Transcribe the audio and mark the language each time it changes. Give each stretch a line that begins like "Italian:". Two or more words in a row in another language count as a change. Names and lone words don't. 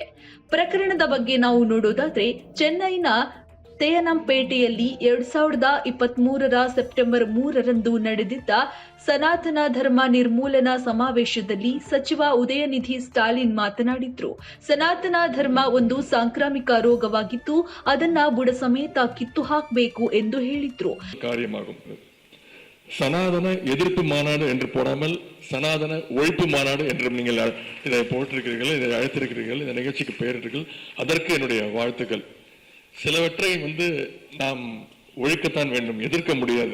Kannada: ಪ್ರಕರಣದ ಬಗ್ಗೆ ನಾವು ನೋಡೋದಾದ್ರೆ, ಚೆನ್ನೈನ ತೇಯನಂಪೇಟೆಯಲ್ಲಿ 2023 ಸೆಪ್ಟೆಂಬರ್ 3ರಂದು ನಡೆದಿದ್ದ ಸನಾತನ ಧರ್ಮ ನಿರ್ಮೂಲನಾ ಸಮಾವೇಶದಲ್ಲಿ ಸಚಿವ ಉದಯನಿಧಿ ಸ್ಟಾಲಿನ್ ಮಾತನಾಡಿದ್ರು. ಸನಾತನ ಧರ್ಮ ಒಂದು ಸಾಂಕ್ರಾಮಿಕ ರೋಗವಾಗಿದ್ದು ಅದನ್ನ ಬುಡ ಸಮೇತ ಕಿತ್ತು ಹಾಕಬೇಕು ಎಂದು ಹೇಳಿದ್ರು.
Tamil: சனாதன எதிர்ப்பு மாநாடு என்று போடாமல் சனாதன ஒழிப்பு மாநாடு என்று நீங்கள் இதை போட்டிருக்கிறீர்கள், இதை அழைத்திருக்கிறீர்கள், இந்த நிகழ்ச்சிக்கு பெயரிட்டீர்கள். அதற்கு என்னுடைய வாழ்த்துக்கள். சிலவற்றை நாம் ஒழிக்கத்தான் வேண்டும், எதிர்க்க முடியாது.